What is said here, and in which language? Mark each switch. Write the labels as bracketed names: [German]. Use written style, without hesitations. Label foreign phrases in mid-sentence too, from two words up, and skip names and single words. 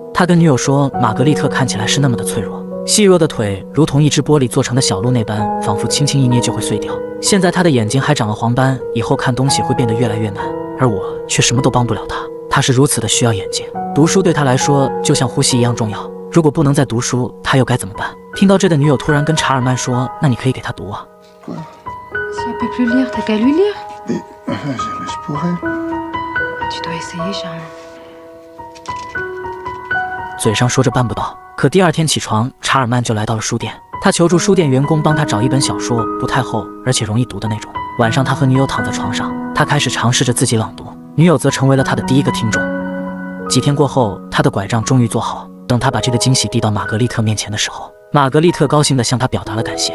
[Chinese] 他跟女友说，玛格丽特看起来是那么的脆弱，细弱的腿如同一只玻璃做成的小鹿那般，仿佛轻轻一捏就会碎掉。现在他的眼睛还长了黄斑，以后看东西会变得越来越难，而我却什么都帮不了他。他是如此的需要眼睛，读书对他来说就像呼吸一样重要。如果不能再读书，他又该怎么办？听到这个，女友突然跟查尔曼说，那你可以给他读啊。 [French] Si elle peut plus lire, t'as qu'à lui lire. Mais je pourrais. Tu dois essayer, Charles. [Chinese] 嘴上说着办不到，可第2天起床，查尔曼就来到了书店。他求助书店员工帮他找一本小说，不太厚，而且容易读的那种。晚上，他和女友躺在床上，他开始尝试着自己朗读，女友则成为了他的第一个听众。几天过后，他的拐杖终于做好。等他把这个惊喜递到玛格丽特面前的时候，玛格丽特高兴地向他表达了感谢。